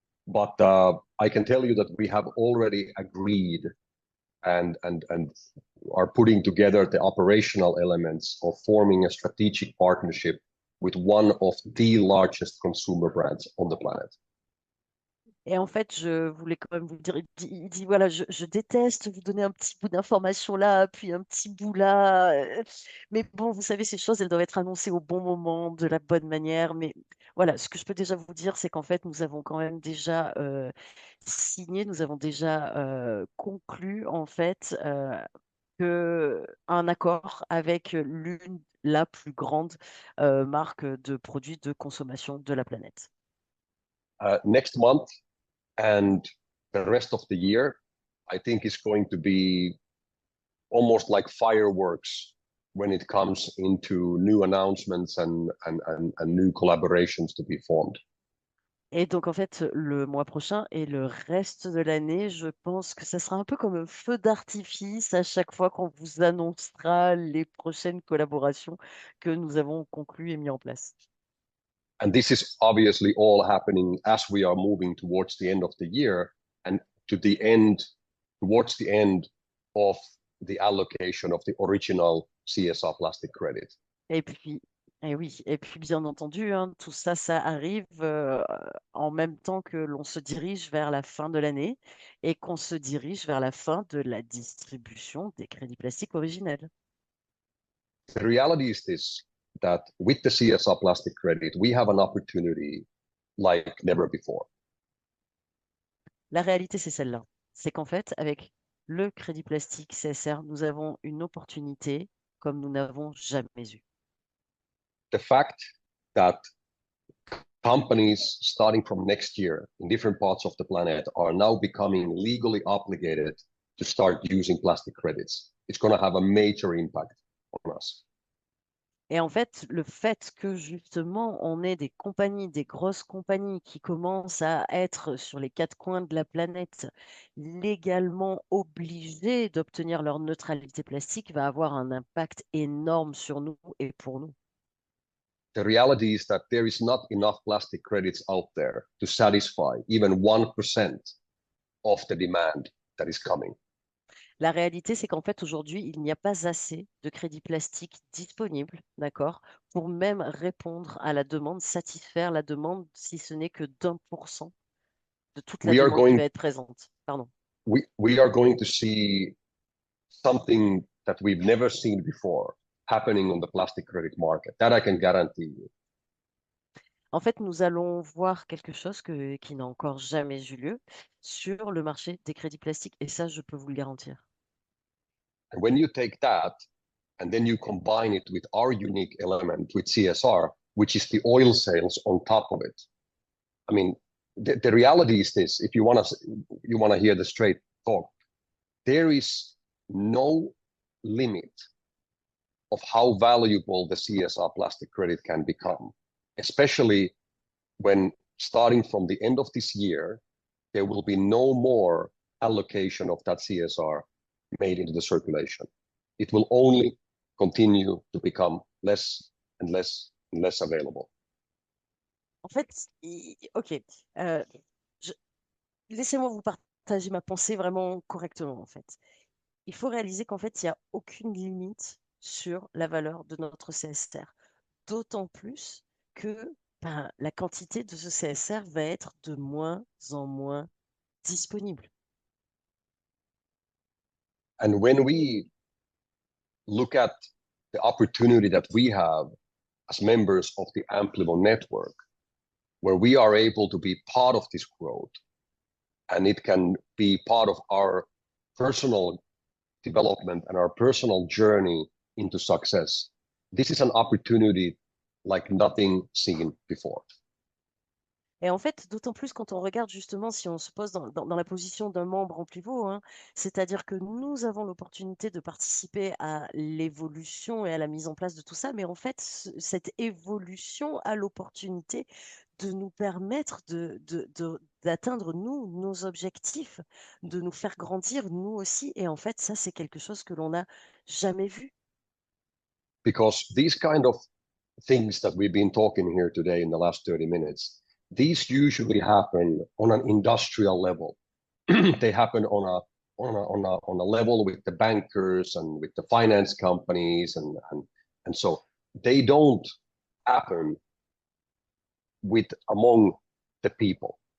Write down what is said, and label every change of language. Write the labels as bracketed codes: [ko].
[en] But I can tell you that we have already agreed and are putting together the operational elements of forming a strategic partnership with one of the largest consumer brands on the planet. [fr] Et en fait, je voulais quand même vous dire, il dit, voilà, je déteste vous donner un petit bout d'information là, puis un petit bout là. Mais bon, vous savez, ces choses, elles doivent être annoncées au bon moment, de la bonne manière. Mais voilà, ce que je peux déjà vous dire, c'est qu'en fait, nous avons quand même déjà signé, nous avons déjà conclu, en fait, un accord avec la plus grande marque de produits de consommation de la planète. [en] Next month and the rest of the year, I think is going to be almost like fireworks when it comes into new announcements and new collaborations to be formed. [fr] Et donc, en fait, le mois prochain et le reste de l'année, je pense que ça sera un peu comme un feu d'artifice à chaque fois qu'on vous annoncera les prochaines collaborations que nous avons conclues et mis en place. [en] And this is obviously all happening as we are moving towards the end of the year and towards the end of the allocation of the original CSR plastic credit. [fr] Et puis, oui, et puis bien entendu, hein, tout ça, ça arrive en même temps que l'on se dirige vers la fin de l'année et qu'on se dirige vers la fin de la distribution des crédits plastiques originels. [en] The reality is this, that with the CSR plastic credit, we have an opportunity like never before. [fr] La réalité, c'est celle-là. C'est qu'en fait, avec le crédit plastique CSR, nous avons une opportunité comme nous n'avons jamais eu. [en] The fact that companies starting from next year in different parts of the planet are now becoming legally obligated to start using plastic credits. It's going to have a major impact on us. [fr] Et en fait, le fait que justement on ait des compagnies, des grosses compagnies qui commencent à être sur les quatre coins de la planète légalement obligées d'obtenir leur neutralité plastique va avoir un impact énorme sur nous et pour nous. [en] The reality is that there is not enough plastic credits out there to satisfy even 1% of the demand that is coming. [fr] La réalité, c'est qu'en fait, aujourd'hui, il n'y a pas assez de crédits plastiques disponibles, d'accord, pour même répondre à la demande, satisfaire la demande, si ce n'est que d'1% de toute la [en] We are [fr] demande qui [en] going [fr] va être présente. Pardon. [en] we are going to see something that we've never seen before happening on the plastic credit market. That I can guarantee you. [fr] En fait, nous allons voir quelque chose qui n'a encore jamais eu lieu sur le marché des crédits plastiques, et ça, je peux vous le garantir. [en] And when you take that and then you combine it with our unique element with CSR, which is the oil sales on top of it. I mean, the reality is this: if you want to hear the straight talk, there is no limit of how valuable the CSR plastic credit can become, especially when starting from the end of this year, there will be no more allocation of that CSR made into the circulation. It will only continue to become less and less and less available. [fr] En fait, ok, je- laissez-moi vous partager ma pensée vraiment correctement, en fait. Il faut réaliser qu'en fait, il n'y a aucune limite sur la valeur de notre CSR. D'autant plus que ben, la quantité de ce CSR va être de moins en moins disponible. [en] And when we look at the opportunity that we have as members of the Amplify network, where we are able to be part of this growth, and it can be part of our personal development and our personal journey into success. This is an opportunity like nothing seen before. [fr] Et en fait, d'autant plus quand on regarde justement, si on se pose dans la position d'un membre en pivot, hein, c'est-à-dire que nous avons l'opportunité de participer à l'évolution et à la mise en place de tout ça, mais en fait, cette évolution a l'opportunité de nous permettre d'atteindre, nous, nos objectifs, de nous faire grandir, nous aussi. Et en fait, ça, c'est quelque chose que l'on n'a jamais vu. [en] Because these kind of things that we've been talking here today in the last 30 minutes, these usually happen on an industrial level. They happen on a level with the bankers and with the finance companies, and so they don't happen with among the people.